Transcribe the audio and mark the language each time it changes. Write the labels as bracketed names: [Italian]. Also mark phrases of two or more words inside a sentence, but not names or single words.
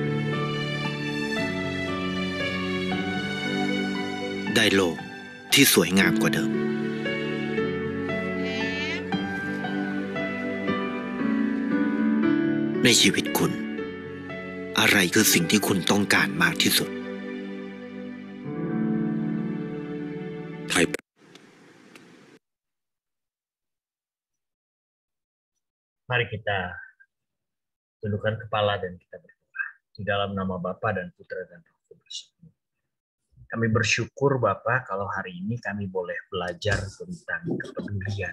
[Thai] ได้โลกที่สวยงามกว่าเดิมในชีวิตคุณอะไรคือสิ่งที่คุณต้องการมากที่สุด [Indonesian] Mari kita tundukkan kepala dan kita berdoa. Di dalam nama Bapa dan Putra dan Roh Kudus. Kami bersyukur Bapa kalau hari ini kami boleh belajar tentang kepedulian.